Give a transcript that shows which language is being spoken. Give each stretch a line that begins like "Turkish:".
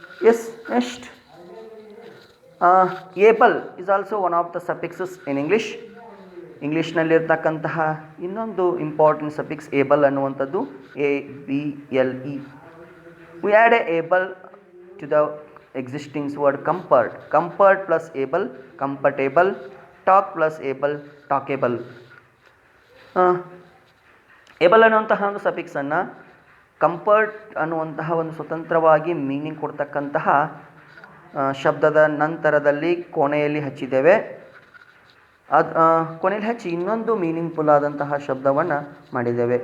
English: Yes, next able is also one of the suffixes in English.
Kannada: ಇಂಗ್ಲೀಷ್ನಲ್ಲಿರ್ತಕ್ಕಂತಹ ಇನ್ನೊಂದು important suffix Abel ಅನ್ನುವಂಥದ್ದು, ABLE.
English: We add a able to the existing word comfort. Comfort plus able comfortable, talk plus able talkable.
Kannada: Abel ಅನ್ನುವಂತಹ ಒಂದು ಸಫಿಕ್ಸನ್ನು comfort ಅನ್ನುವಂತಹ ಒಂದು ಸ್ವತಂತ್ರವಾಗಿ meaning ಕೊಡ್ತಕ್ಕಂತಹ ಶಬ್ದದ ನಂತರದಲ್ಲಿ ಕೊನೆಯಲ್ಲಿ ಹಚ್ಚಿದ್ದೇವೆ. ಅದು ಕೊನೆಯಲ್ಲಿ ಹಚ್ಚಿ ಇನ್ನೊಂದು ಮೀನಿಂಗ್ಫುಲ್ ಆದಂತಹ ಶಬ್ದವನ್ನು ಮಾಡಿದ್ದೇವೆ.